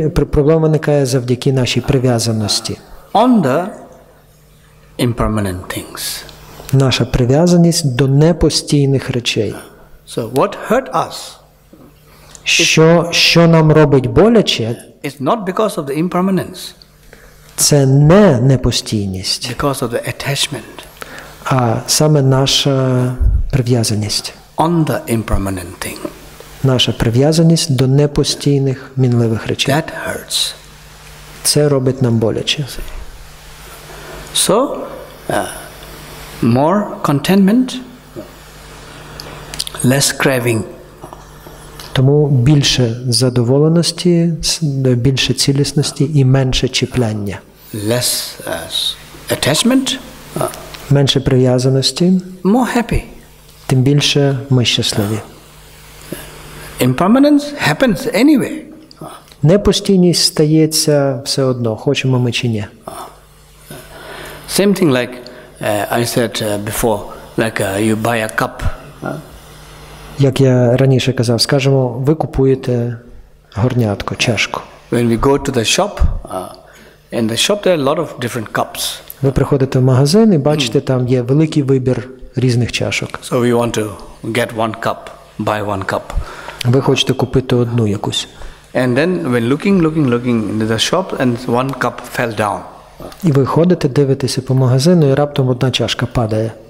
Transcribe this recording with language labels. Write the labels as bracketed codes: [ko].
[uk] Проблема виникає завдяки нашій прив'язаності. [en] On the impermanent things. [uk] Наша прив'язаність до непостійних речей. [en] So what hurt us? [uk] Що нам робить боляче? [en] It's not because of the impermanence. [uk] Це не непостійність. [en] Because of the attachment. [uk] А саме наша прив'язаність. [en] On the impermanent thing. [uk] Наша прив'язаність до непостійних, мінливих речей. [en] That hurts. [uk] Це робить нам боляче. [en] So, more contentment, less craving. [uk] Тому більше задоволеності, більше цілісності і менше чіпляння. [en] Less attachment. [uk] Менше прив'язаності. [en] More happy. [uk] Тим більше ми щасливі. [en] Impermanence happens anyway. [uk] Непостійність стається все одно, хочемо ми чи ні. [en] Same thing like I said before, like you buy a cup. [uk] Як я раніше казав, скажімо, ви купуєте горнятко, чашку. [en] When we go to the shop, in the shop there are a lot of different cups. [uk] Ви приходите в магазин і бачите, там є великий вибір різних чашок. [en] So we want to get one cup, buy one cup. [uk] Ви хочете купити одну якусь. [en] And then when looking into the shop and one cup fell down. [uk] І ви ходите, дивитеся по магазину, і раптом одна чашка падає.